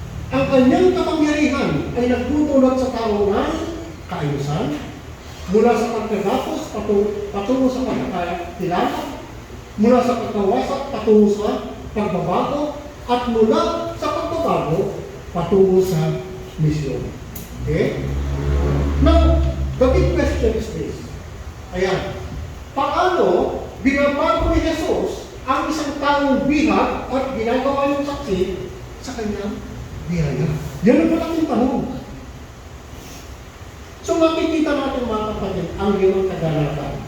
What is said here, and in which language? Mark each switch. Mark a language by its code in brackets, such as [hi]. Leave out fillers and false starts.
[tl] Ang kanyang kapangyarihan ay nagtutulot sa tao ng kaayusan, mula sa pagkagapos patungo sa pagkakilala, mula sa pagkawasak patungo sa pagbabago, at mula sa pagbabago patungo sa misyon. [en] Okay? Now, the big question is this. [tl] Ayan. Paano binabago ni Jesus ang isang taong bihag at ginagawa niyang saksi sa kanyang biyaya? Yan ang malaking tanong. So makikita natin mga kapatid ang 5 kaganapan.